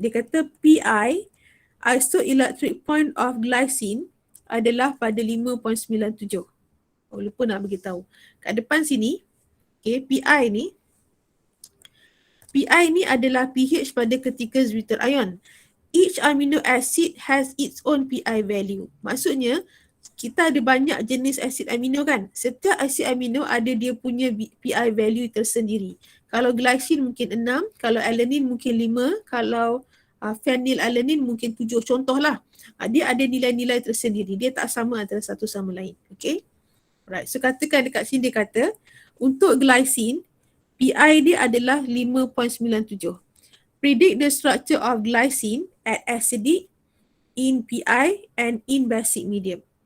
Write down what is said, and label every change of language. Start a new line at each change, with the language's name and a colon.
Malay: Dia kata PI, isoelectric point of glycine adalah pada 5.97. Oh, lupa nak beritahu. Kat depan sini, okay, PI ni adalah pH pada ketika zwitter ion.
English: Each amino acid has its own PI value.
Malay: Maksudnya, kita ada banyak jenis asid amino kan. Setiap asid amino ada dia punya PI value tersendiri. Kalau glycine mungkin 6, kalau alanine mungkin 5, kalau phenylalanine mungkin 7. Contohlah. Dia ada nilai-nilai tersendiri. Dia tak sama antara satu sama lain. Okay. Alright. So katakan dekat sini dia kata untuk glycine, PI dia adalah 5.97.
English: Predict the structure of glycine at acidic, in PI and in basic medium.